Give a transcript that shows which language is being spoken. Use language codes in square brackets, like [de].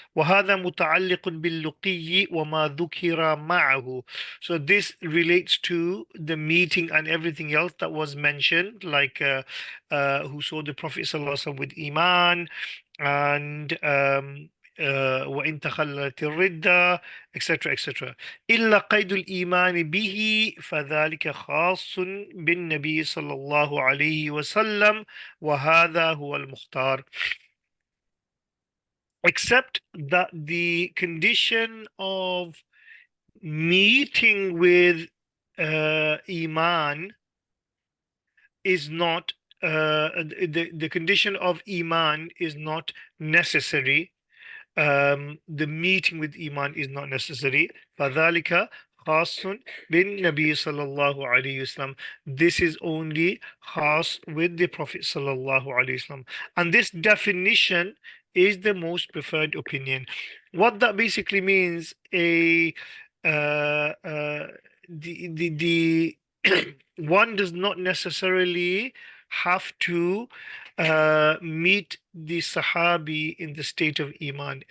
[ar] وَهَذَا مُتَعَلِّقٌ بِاللُّقِيِّ وَمَا ذُكِرَ مَعَهُ. [en] So this relates to the meeting and everything else that was mentioned, like who saw the Prophet ﷺ with Iman, and [ar] وإن تخلت الردة, [en] etc., etc. [ar] إلا قيد الإيمان به فذلك خاص بالنبي صلى الله عليه وسلم وهذا هو المختار. [en] Except that the condition of meeting with Iman is not the condition of Iman is not necessary. The meeting with Iman is not necessary. [ar] فَذَلِكَ خاص بالنبي صلى الله عليه وسلم. [en] This is only khas with the Prophet صلى الله عليه وسلم. And this definition is the most preferred opinion. What that basically means, uh, uh, the one does not necessarily have to meet the Sahabi in the state of Iman.